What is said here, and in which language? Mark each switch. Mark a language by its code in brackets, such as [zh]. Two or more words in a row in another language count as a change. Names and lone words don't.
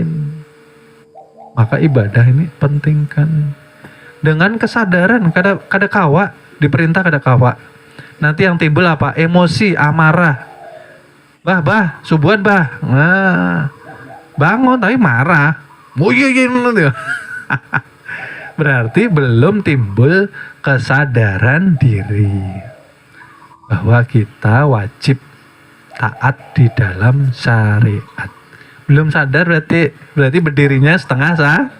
[id] Maka ibadah ini pentingkan dengan kesadaran. [bjn] Kada kawa diperintah, kada kawa. Nanti yang timbul apa? Emosi, amarah. Bah, subuhan bah. Nah, bangun tapi marah. Oh iya nanti. [id] Berarti belum timbul kesadaran diri bahwa kita wajib taat di dalam syariat. Belum sadar berarti berdirinya setengah sah.